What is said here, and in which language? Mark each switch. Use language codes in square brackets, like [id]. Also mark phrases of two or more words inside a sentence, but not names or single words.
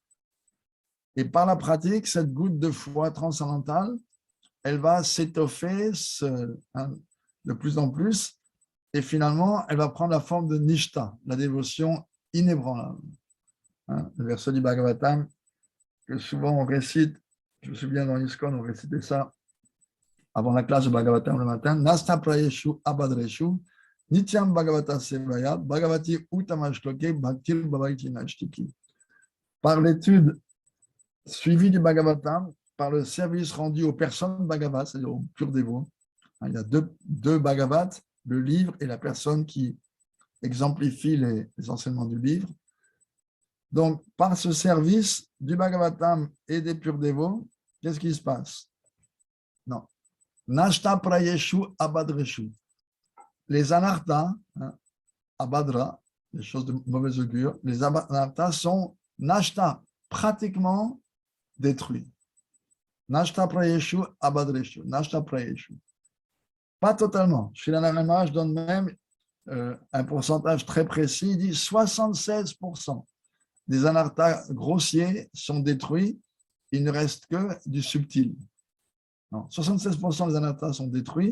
[fr] Et par la pratique, cette goutte de foi transcendantale, elle va s'étoffer de plus en plus, et finalement, elle va prendre la forme de nishta, la dévotion inébranlable. Le verset du Bhagavatam, que souvent on récite, je me souviens dans l'ISKCON, on récitait ça avant la classe de Bhagavatam le matin, [sa] नष्ट प्रायेषु अभद्रेषु, नित्यं भागवत सेवया, भगवति उत्तमश्लोके, भक्तिर् भवति नैष्ठिकी. [fr] Par l'étude suivie du Bhagavatam, par le service rendu aux personnes Bhagavat, c'est-à-dire aux purs dévots. Il y a deux Bhagavats, le livre et la personne qui exemplifie les enseignements du livre. Donc, par ce service du Bhagavatam et des purs dévots, qu'est-ce qui se passe? Non. [sa] नष्ट प्रायेषु अभद्रेषु. [fr] Les anarthas, abadra, les choses de mauvais augure, les anarthas sont nashta, pratiquement détruits. [sa] नष्ट प्रायेषु अभद्रेषु. नष्ट प्रायेषु. [fr] Pas totalement. Chez l'Anarama, je donne même un pourcentage très précis. Il dit 76% des anarthas grossiers sont détruits. Il ne reste que du subtil. Non, 76% des anarthas sont détruits.